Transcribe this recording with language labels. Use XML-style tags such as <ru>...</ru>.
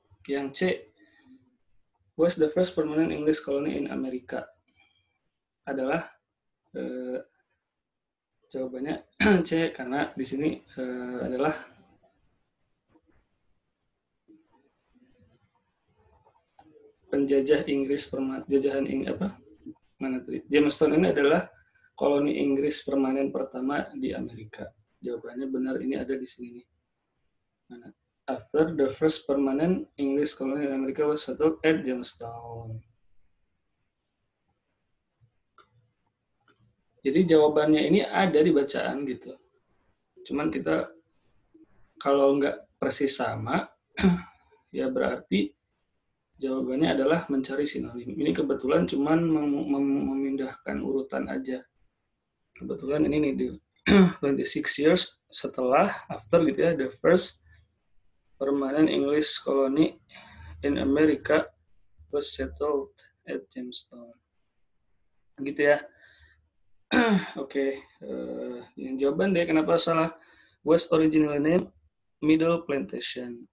<id>Yang C,</id> <en>was the first permanent English colony in America?</en> <id>Adalah jawabannya C, karena di sini adalah penjajah Inggris jajahan apa? Mana tadi? Jamestown ini adalah koloni Inggris permanen pertama di Amerika. Jawabannya benar, ini ada di sini nih. Mana?</id> <en>After the first permanent English colony in America was settled at Jamestown.</en> <id>Jadi jawabannya ini ada di bacaan gitu. Cuman kita kalau nggak persis sama, ya berarti jawabannya adalah mencari sinonim. Ini kebetulan cuman memindahkan urutan aja. Kebetulan ini nih di</id> <en>26 years</en> <id>setelah,</id> <en>after</en> <id>gitu ya,</id> <en>the first permanent English colony in America was settled at Jamestown.</en> <id>Gitu ya. Oke, yang jawaban deh kenapa salah.</id> <en>Was originally named Middle Plantation.</en>